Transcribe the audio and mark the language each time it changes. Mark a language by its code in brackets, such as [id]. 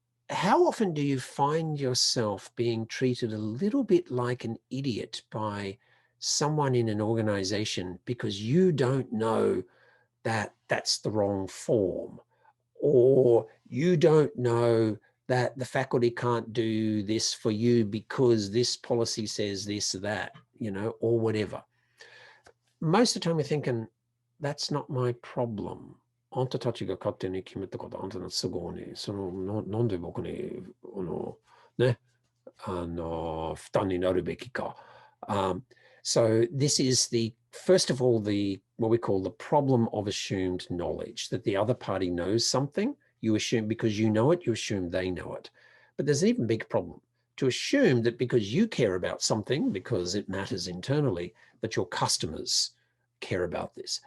[en] how often do you find yourself being treated a little bit like an idiot by someone in an organization because you don't know that that's the wrong form, or you don't know that the faculty can't do this for you because this policy says this or that, you know, or whatever. Most of the time we're thinking, that's not my problem. [ja] あんたたちが勝手に決めたこと、あんたの都合に、なんで僕に、負担になるべきか。 [en] So this is first of all, what we call the problem of assumed knowledge, that the other party knows something. You assume because you know it, you assume they know it. But there's an even bigger problem to assume that because you care about something, because it matters internally, that your customers care about this.